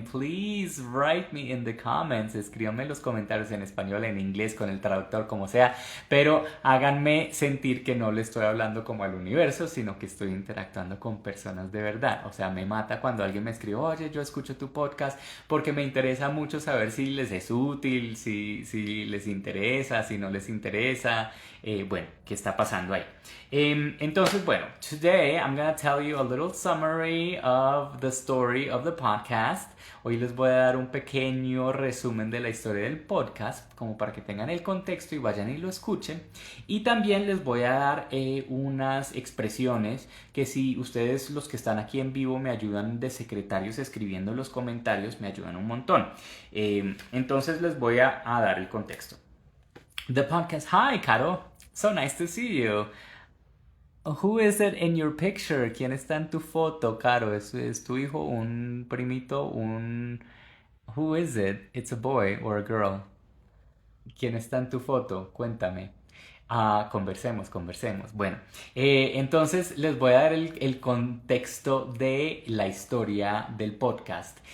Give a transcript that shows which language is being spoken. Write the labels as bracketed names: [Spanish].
[English] Please write me in the comments. [Spanish] Escríbanme en los comentarios en español, en inglés, con el traductor, como sea. Pero háganme sentir que no le estoy hablando como al universo, sino que estoy interactuando con personas de verdad. O sea, me mata cuando alguien me escribe, oye, yo escucho tu podcast, porque me interesa mucho saber si les es útil, si les interesa, si no les interesa. Bueno, ¿qué está pasando ahí? Entonces, bueno, [English] today I'm gonna tell you a little summary of the story of the podcast. [Spanish] Hoy les voy a dar un pequeño resumen de la historia del podcast, como para que tengan el contexto y vayan y lo escuchen. Y también les voy a dar unas expresiones que, si ustedes, los que están aquí en vivo, me ayudan de secretarios escribiendo en los comentarios, me ayudan un montón. Entonces les voy a dar el contexto. [English] The podcast. Hi, Caro. So nice to see you. Who is it in your picture? [Spanish] ¿Quién está en tu foto, Caro? ¿Es tu hijo, un primito, un... [English] Who is it? It's a boy or a girl. [Spanish] ¿Quién está en tu foto? Cuéntame. Conversemos. Bueno, entonces les voy a dar el contexto de la historia del podcast.